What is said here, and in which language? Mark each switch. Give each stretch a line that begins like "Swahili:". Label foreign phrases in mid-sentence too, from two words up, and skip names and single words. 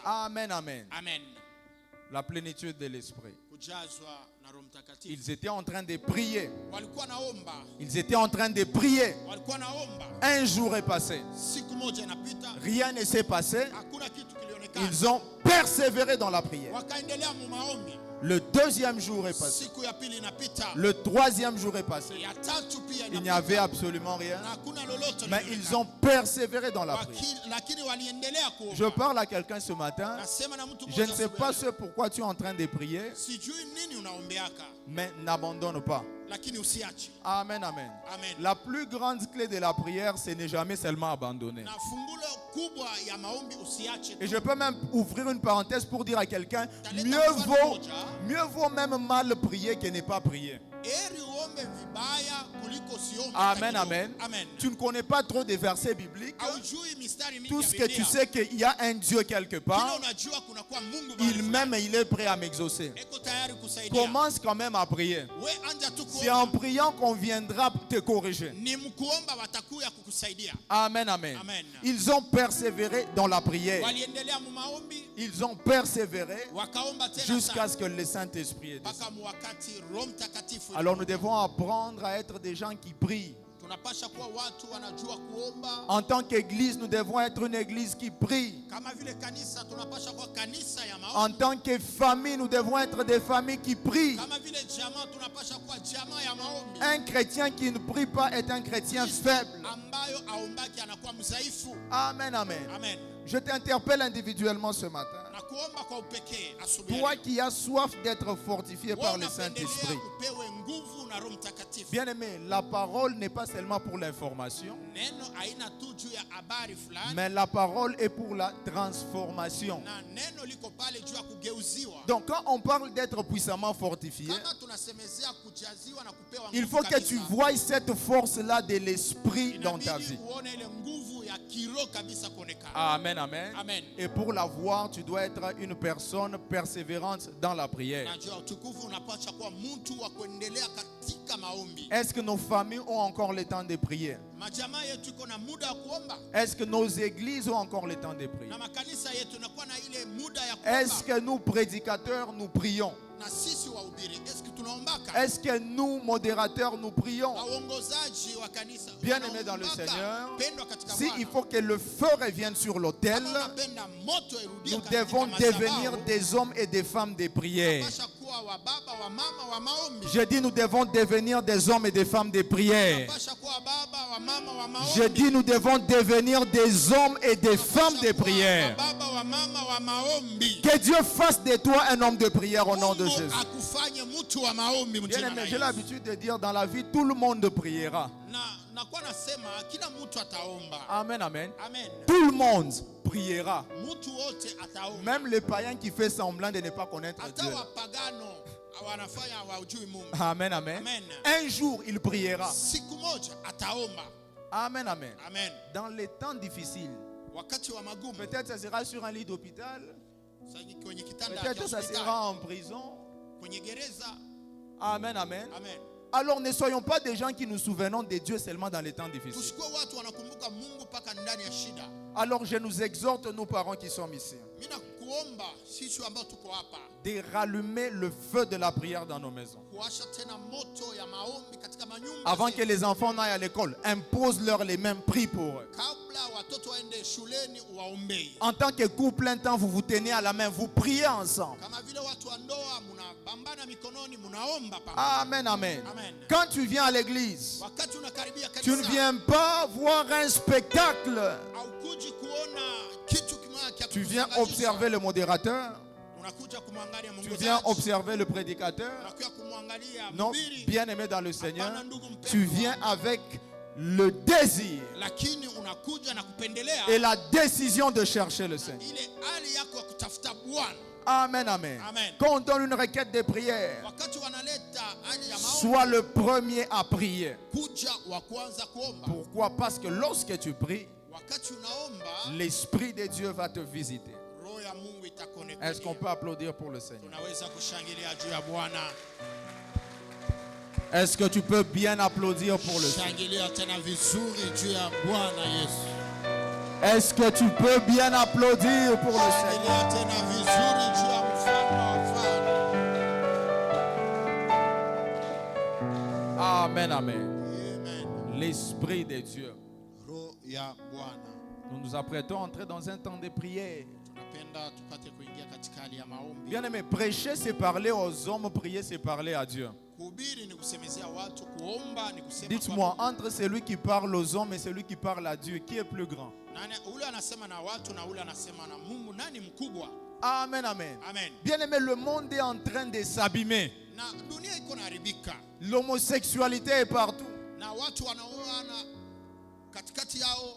French: Amen, amen.
Swahili: Amen.
French: La plénitude de l'Esprit.
Swahili: Kujazwa na Roho Mtakatifu.
French: Ils étaient en train de prier.
Swahili: Walikuwa naomba,
French: Ils étaient en train de prier.
Swahili: walikuwa naomba.
French: Un jour est passé.
Swahili: Siku moja inapita,
French: Rien ne s'est passé.
Swahili: hakuna kitu kilionekana.
French: Ils ont persévéré dans la prière.
Swahili: Wakaendelea mu maombi.
French: Le deuxième jour est passé.
Swahili: Siku ya pili inapita,
French: Le troisième jour est passé.
Swahili: ya tatu pia
French: Il n'y avait
Swahili: inapita,
French: absolument rien.
Swahili: na hakuna lolote
French: Mais
Swahili: lilionekana.
French: ils ont persévéré dans la prière.
Swahili: Lakini waliendelea kuomba.
French: Je parle à quelqu'un ce matin.
Swahili: Nasema na mtu
French: Je ne
Swahili: mmoja
French: sais
Swahili: asubuhi
French: pas
Swahili: ya
French: ce pourquoi tu es en train de prier,
Swahili: leo. Sijui nini unaombeaka,
French: mais n'abandonne pas.
Swahili: lakini usiache.
French: Amen, amen.
Swahili: Amen.
French: La plus grande clé de la prière, c'est ne jamais seulement abandonner.
Swahili: Na fungulo kubwa ya maombi usiache
French: Et
Swahili: tu.
French: je peux même ouvrir une parenthèse pour dire à quelqu'un, mieux vaut même mal prier que ne pas prier.
Swahili: Heri uombe vibaya kuliko usiombe
French: Amen,
Swahili: hata kidogo.
French: amen.
Swahili: Amen.
French: Tu ne connais pas trop des versets bibliques.
Swahili: Haujui mistari mingi
French: Tout
Swahili: ya
French: ce que tu
Swahili: Biblia.
French: sais qu'il y a un Dieu quelque
Swahili: Kile
French: part,
Swahili: unajua kunakuwa Mungu
French: il
Swahili: mahali
French: m'aime et il est prêt à m'exaucer.
Swahili: fulani. Eko tayari kusaidia.
French: Commence quand même à prier.
Swahili: We anja tu
French: C'est en
Swahili: kuomba.
French: priant qu'on viendra te corriger.
Swahili: Ni mkuomba watakuya kukusaidia.
French: Amen, amen.
Swahili: Amen.
French: Ils ont persévéré dans la prière.
Swahili: Waliendelea mu maombi,
French: Ils ont persévéré
Swahili: wakaomba tena
French: jusqu'à
Swahili: sana.
French: ce que le Saint-Esprit est descendu.
Swahili: Mpaka mu wakati Roho Mtakatifu.
French: Alors nous devons apprendre à être des gens qui prient.
Swahili: Tunapasha kuwa watu wanajua kuomba.
French: En tant qu'église, nous devons être une église qui prie.
Swahili: Kama vile kanisa tunapasha kuwa kanisa ya
French: En
Swahili: maombi.
French: tant que famille, nous devons être des familles qui prient.
Swahili: Kama vile jamaa tunapasha kuwa jamaa ya maombi.
French: Un chrétien qui ne prie pas est un chrétien faible.
Swahili: Ambayo aombaki anakuwa mzaifu.
French: Amen, amen.
Swahili: Amen.
French: Je t'interpelle individuellement ce matin.
Swahili: Na kuomba kwa upekee asubuhi.
French: Toi qui as soif d'être fortifié par le
Swahili: Unapendelea
French: Saint-Esprit.
Swahili: upewe nguvu na Roho Mtakatifu.
French: Bien-aimé, la parole n'est pas seulement pour l'information,
Swahili: Neno haina tu juu ya habari fulani.
French: mais la parole est pour la transformation.
Swahili: Na neno liko pale juu ya kugeuziwa.
French: Donc quand on parle d'être puissamment fortifié,
Swahili: Kama tunasemezea kujaziwa na kupewa
French: il
Swahili: nguvu
French: faut que
Swahili: kabisa,
French: tu voies cette force-là de l'esprit dans ta
Swahili: inabidi
French: vie.
Swahili: uone ile nguvu ya kiroho kabisa kuonekana.
French: Amen, amen.
Swahili: Amen.
French: Et pour la voir, tu dois être une personne persévérante dans la prière.
Swahili: Na juu ya utukufu unapaswa kuwa mtu wa kuendelea katika maombi.
French: Est-ce que nos familles ont encore le temps de prier?
Swahili: Majamaa yetu iko na muda wa kuomba.
French: Est-ce que nos églises ont encore le temps de prier?
Swahili: Na makanisa yetu inakuwa na ile muda ya kuomba.
French: Est-ce que nous, prédicateurs, nous prions?
Swahili: Na sisi wahubiri, eski tunaombaka?
French: Est-ce que nous, modérateurs, nous prions?
Swahili: Waongozaji wa kanisa
French: Bien-aimés dans le
Swahili: wanaombaka?
French: Seigneur,
Swahili: Pendwa katika
French: si
Swahili: Bwana.
French: il faut que le feu revienne sur l'autel,
Swahili: Kama unapenda moto irudie
French: nous
Swahili: katika
French: devons
Swahili: madhabahu,
French: devenir des hommes et des femmes de prière.
Swahili: unapaswa kuwa wa baba wa mama wa maombi.
French: Je dis nous devons devenir des hommes et des femmes de prière.
Swahili: Unapaswa kuwa baba wa mama wa maombi.
French: Je dis nous devons devenir des hommes et des femmes de
Swahili: Unapaswa kuwa
French: prière.
Swahili: wa baba wa mama wa maombi.
French: Que Dieu fasse de toi un homme de prière au nom de
Swahili: Mungu
French: Jésus.
Swahili: akufanye mtu wa maombi mjina
French: Bien-aimé, la j'ai
Swahili: Yesu.
French: l'habitude de dire dans la vie, tout le monde priera.
Swahili: Na nakuwa nasema kila mtu ataomba.
French: Amen, amen.
Swahili: Amen.
French: Tout le monde priera.
Swahili: Mtu wote ataomba.
French: Même le païen qui fait semblant de ne pas connaître
Swahili: Hata
French: Dieu.
Swahili: wapagano wanafanya hawajui Mungu.
French: Amen, amen.
Swahili: Amen.
French: Un jour, il priera.
Swahili: Siku moja ataomba.
French: Amen, amen.
Swahili: Amen.
French: Dans les temps difficiles,
Swahili: Wakati wa magumu,
French: peut-être ça sera sur un lit d'hôpital,
Swahili: kwenye kitanda cha
French: peut-être ça
Swahili: hospitali,
French: sera en prison.
Swahili: kwenye gereza.
French: Amen, amen.
Swahili: Amen.
French: Alors ne soyons pas des gens qui nous souvenons de Dieu seulement dans les temps difficiles.
Swahili: Tusikuwe watu wanakumbuka Mungu mpaka ndani ya shida.
French: Alors je nous exhorte, nos parents qui sommes ici,
Swahili: Mimi nakuomba sisi ambao tuko hapa
French: de rallumer le feu de la prière dans nos maisons.
Swahili: kuwasha tena moto ya maombi katika manyumba
French: Avant
Swahili: zetu.
French: que les enfants n'aillent à l'école, impose-leur les mêmes prix pour eux.
Swahili: Kabla watoto waende shuleni uwaombei.
French: En tant que couple, un temps, vous vous tenez à la main, vous priez ensemble.
Swahili: Kama vile watu wa ndoa mnabambana mikononi mnaomba pamoja.
French: Amen, amen.
Swahili: Amen.
French: Quand tu viens à l'église,
Swahili: Wakati unakaribia
French: tu ne
Swahili: kanisa,
French: viens pas voir un spectacle.
Swahili: haukuji kuona kitu kimoja cha
French: Tu viens
Swahili: kukushangaza.
French: observer le modérateur.
Swahili: Unakuja kumwangalia
French: Tu
Swahili: mwongozaji.
French: viens observer le prédicateur.
Swahili: Unakuja kumwangalia
French: Non,
Swahili: mhubiri.
French: bien-aimé dans le Seigneur,
Swahili: Hapana, ndugu mpendwa.
French: tu viens avec le désir
Swahili: Lakini unakuja na kupendelea
French: et la décision de chercher le Seigneur.
Swahili: ile hali yako ya kutafuta Bwana.
French: Amen, amen.
Swahili: Amen.
French: Quand on donne une requête de prière,
Swahili: Wakati wanaleta hali ya maombi,
French: sois le premier à prier.
Swahili: kuja wa kwanza kuomba.
French: Pourquoi? Parce que lorsque tu pries,
Swahili: Wakati unaomba,
French: l'Esprit de Dieu va te visiter.
Swahili: roho ya Mungu itakuonekania.
French: Est-ce qu'on peut applaudir pour le Seigneur?
Swahili: Tunaweza kushangilia juu ya Bwana.
French: Est-ce que tu peux bien applaudir pour le Seigneur?
Swahili: Shangilia tena vizuri juu ya Bwana Yesu.
French: Est-ce que tu peux bien applaudir pour le Seigneur?
Swahili: Shangilia tena vizuri juu ya mfalme wa wafalme.
French: Amen, amen.
Swahili: Amen.
French: L'Esprit de Dieu.
Swahili: Roho ya Bwana.
French: Nous nous apprêtons à entrer dans un temps de prière.
Swahili: Tunapenda tupate kuingia katika hali ya maombi.
French: Bien aimé, prêcher c'est parler aux hommes, prier c'est parler à Dieu.
Swahili: Kuhubiri ni kusemezea watu, kuomba ni kusema
French: Dites-moi,
Swahili: kwa
French: entre celui qui parle aux hommes et celui qui parle à Dieu, qui est plus grand?
Swahili: nani, ule anasema na watu na ule anasema na Mungu, nani mkubwa?
French: Amen, amen.
Swahili: Amen.
French: Bien aimé, le monde est en train de s'abîmer.
Swahili: Na dunia iko naharibika
French: L'homosexualité est partout.
Swahili: na watu wanaoana katikati yao,